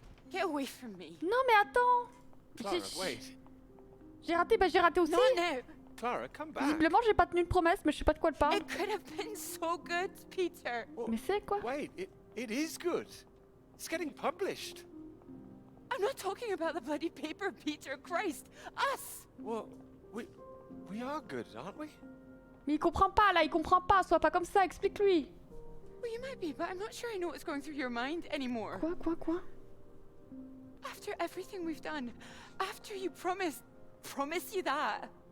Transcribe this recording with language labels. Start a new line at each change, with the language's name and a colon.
English: Get away from me.
French: Non mais attends.
English: Clara, wait.
French: J'ai raté, bah j'ai raté aussi.
English: Not now. Clara, come back.
French: Visiblement j'ai pas tenu de promesse, mais je sais pas de quoi elle parle.
English: It could have been so good, Peter.
French: Mais c'est quoi?
English: Wait, it is good. It's getting published. I'm not talking about the bloody paper, Peter. Christ. Us. Well, we are good, aren't we?
French: Mais il comprend pas là, il comprend pas. Sois pas comme ça, explique-lui.
English: Well, you might be, but I'm not sure I know what's going through your mind anymore.
French: Quoi?
English: After everything we've done, after you promise you that.